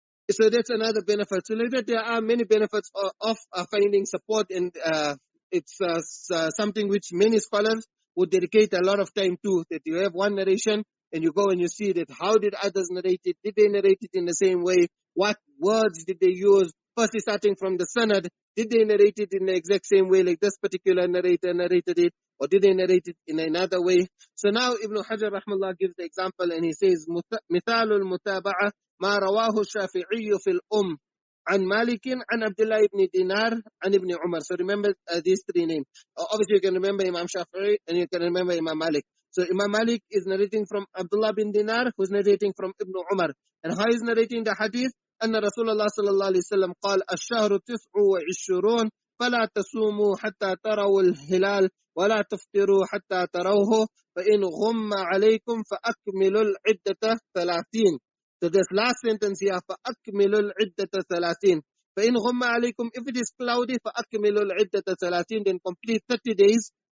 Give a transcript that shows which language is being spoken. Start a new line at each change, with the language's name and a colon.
English: So that's another benefit. So like that, there are many benefits of finding support, and it's something which many scholars would dedicate a lot of time to, that you have one narration and you go and you see that how did others narrate it? Did they narrate it in the same way? What words did they use? Firstly, starting from the sanad, did they narrate it in the exact same way like this particular narrator narrated it, or did they narrate it in another way? So now Ibn Hajar rahmallah gives the example, and he says,
Arabic: مثال المتابعة ما رواه الشافعي في الأم عن مالك عن عبد الله بن دينار عن ابن عمر.
English: So remember these three names. Obviously you can remember Imam Shafi'i and you can remember Imam Malik. So Imam Malik is narrating from Abdullah bin Dinar, who's narrating from Ibn Umar. And how is narrating the hadith?
Arabic: أن رسول الله صلى الله عليه وسلم قال الشهر 29 فلا تصوموا حتى تروا الهلال ولا تفطروا حتى تروه فإن غم عليكم فأكملوا العدة 30.
English: So this last sentence here,
Arabic: فأكملوا العدة 30. فإن غم عليكم,
English: if it is cloudy,
Arabic: فأكملوا العدة 30,
English: then complete 30 days.